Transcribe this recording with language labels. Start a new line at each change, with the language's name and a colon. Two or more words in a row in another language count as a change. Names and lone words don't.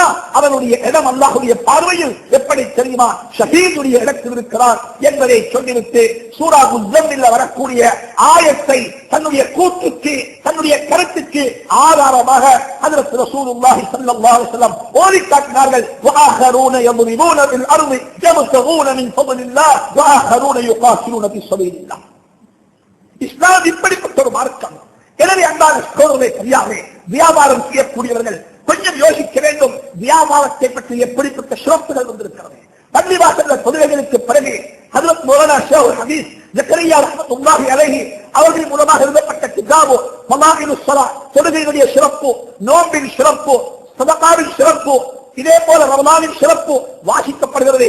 Tamil: அவனுடைய இடம் அல்லாஹ்வுடைய பார்வையில் எப்படி தெரியுமா? ஷஹீதுடைய இடத்தில் இருக்கிறார் என்பதை சொல்லிவிட்டு சூரா முஸம்மில்ல வரக்கூடிய ஆயத்தை தன்னுடைய கூற்றுக்கு, தன்னுடைய கருத்துக்கு ஆதாரமாக ஹஜ்ரத்
Arabic: رسول الله صلى الله عليه وسلم
Tamil: ஓதி காட்டினார்கள்.
Arabic: வஆஹரூன யضربون في الارض يبتغون من فضل الله وآخرون يقاتلون في سبيل الله.
Tamil: இஸ்லாம் இப்படிப்பட்ட ஒரு மார்க்கம். எனவே அன்பான சகோதரர்களே, சரியாகவே வியாபாரம் செய்யக்கூடியவர்கள் கொஞ்சம் யோசிக்க வேண்டும். வியாபாரத்தை பற்றி எப்படிப்பட்ட சிறப்புகள் வந்திருக்கிறது. பள்ளிவாசல்ல தொழுகைகளுக்கு பிறகு ஹஜ்ரத் மௌலானா ஷேக் ஹதீஸ் ஜக்கரியா
Arabic: رحمة الله عليه
Tamil: அவர்கள் மூலமாக எழுதப்பட்ட கிதாபு ஃபலாயிலுஸ் ஸலாத், தொழுகையுடைய சிறப்பு, நோம்பின் சிறப்பு, சதகாவின் சிறப்பு, இதே போல ரமலானின் சிறப்பு வாசிக்கப்படுகிறது.